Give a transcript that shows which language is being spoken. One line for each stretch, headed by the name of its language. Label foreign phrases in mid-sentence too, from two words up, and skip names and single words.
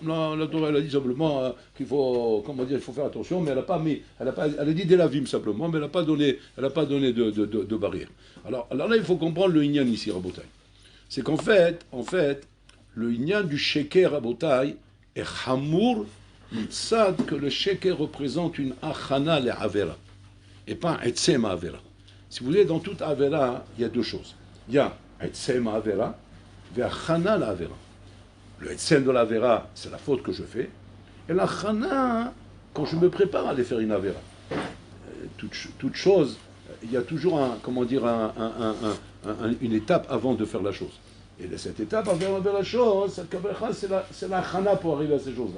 French: La Torah, elle a dit simplement qu'il faut, comment dire, il faut faire attention, mais elle a pas mis, elle a dit des lavim simplement, mais elle n'a pas donné de barrière. Alors là, il faut comprendre le inyan ici, Rabotai. C'est qu'en fait, le inyan du sheker Rabotai est
Hebrew: שמור, מצד,
French: que le sheker représente une
Hebrew: הכנה לעבירה,
French: et pas un
Hebrew: עצם עבירה.
French: Si vous voulez, dans toute avera, il y a deux choses. Il y a
Hebrew: עצם עבירה, והכנה לעבירה.
French: Le etzem de la avera, c'est la faute que je fais. Et la chana, quand je me prépare à aller faire une avera. Toute chose, il y a toujours une étape avant de faire la chose. Et cette étape avant de faire la chose, c'est la chana pour arriver à ces choses-là.